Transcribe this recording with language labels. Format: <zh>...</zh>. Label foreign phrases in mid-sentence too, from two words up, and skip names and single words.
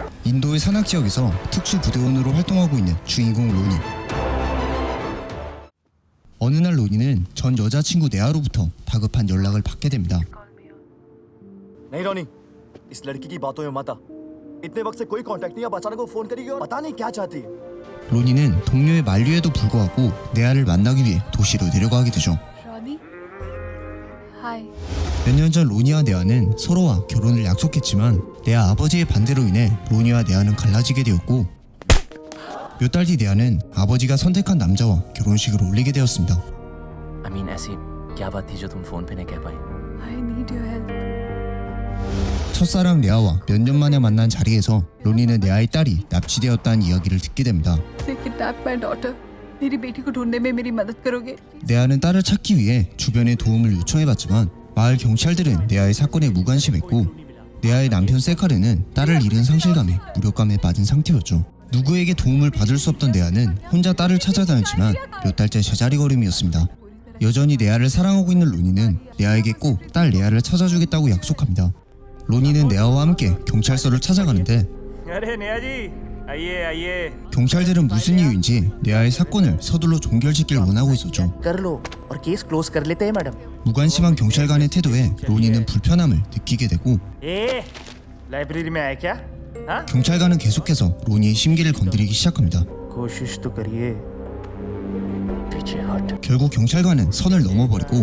<ko>인도의 산악 지역에서 특수부대원으로 활동하고 있는 주인공 로니. 어느 날 로니는 전 여자친구 네아로부터 다급한 연락을 받게 됩니다.</ko> <hi>नहीं रोनी, इस लड़की की बातों में मत आ। इतने वक्त से कोई कांटेक्ट नहीं, अब अचानक वो फोन करेगी और पता नहीं क्या चाहती है।</hi> <ko>로니는 동료의 만류에도 불구하고 네아를 만나기 위해 도시로 내려가게 되죠.</ko> <hi>रोनी, हाय।</hi> <ko>몇 년 전 로니와 네아는 서로와 결혼을 약속했지만 네아 아버지의 반대로 인해 로니와 네아는 갈라지게 되었고, 몇 달 뒤 네아는 아버지가 선택한 남자와 결혼식을 올리게 되었습니다.</ko> <en>I mean,</en> <hi>ऐसी क्या बात थी जो तुम फोन पे नहीं कह पाई?</hi> <en>I need your help.</en> <ko>첫사랑 네아와 몇 년 만에 만난 자리에서 로니는 네아의 딸이 납치되었다는 이야기를 듣게 됩니다.</ko> <en>They kidnapped my daughter.</en> <hi>मेरी बेटी को ढूंढने में मेरी मदद करोगे?</hi> <ko>네아는 딸을 찾기 위해 주변의 도움을 요청해봤지만 마을 경찰들은 네아의 사건에 무관심했고, 네아의 남편 세카르는 딸을 잃은 상실감에 무력감에 빠진 상태였죠. 누구에게 도움을 받을 수 없던 네아는 혼자 딸을 찾아다녔지만 몇 달째 제자리 걸음이었습니다. 여전히 네아를 사랑하고 있는 로니는 네아에게 꼭 딸 네아를 찾아주겠다고 약속합니다. 로니는 네아와 함께 경찰서를 찾아가는데,</ko> <hi>अरे नेहा जी, आइए आइए।</hi> <ko>경찰들은 무슨 이유인지 네아의 사건을 서둘러 종결시키길 원하고 있었죠.</ko> <hi>कर लो और</hi> <en>case close</en> <hi>कर लेते हैं मैडम।</hi> <ko>무관심한 경찰관의 태도에 로니는 불편함을 느끼게 되고,</ko> <hi>ए, लाइब्रेरी में आए क्या? हाँ?</hi> <ko>경찰관은 계속해서 로니의 심기를 건드리기 시작합니다.</ko> <hi>कोशिश तो करिए, पीछे हट।</hi> <ko>결국 경찰관은 선을 넘어버리고</ko>